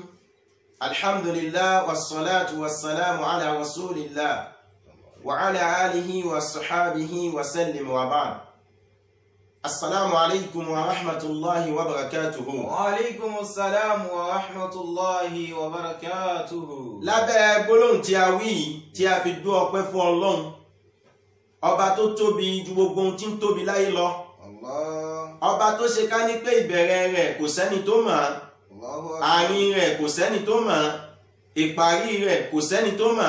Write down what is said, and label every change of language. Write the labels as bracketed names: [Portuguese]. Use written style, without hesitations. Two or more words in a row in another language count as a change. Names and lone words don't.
[Arabic] الحمد لله والصلاة والسلام على رسول الله وعلى آله وصحابه وسلم وبعد. السلام عليكم ورحمة الله وبركاته. وعليكم السلام ورحمة الله وبركاته. [Yoruba] lábẹ́ gbólóhùn tí a wí tí a fi dú ọpẹ́ fún Ọlọ́run ọba tó tóbi ju gbogbo ohun tí ń tóbi láyé lọ. ọba tó ṣe ká ní pé ìbẹ̀rẹ̀ rẹ̀ kò sẹ́ni tó mọ̀, àárín rẹ̀ kò sẹ́ni tó mọ̀, ìparí rẹ̀ kò sẹ́ni tó mọ̀.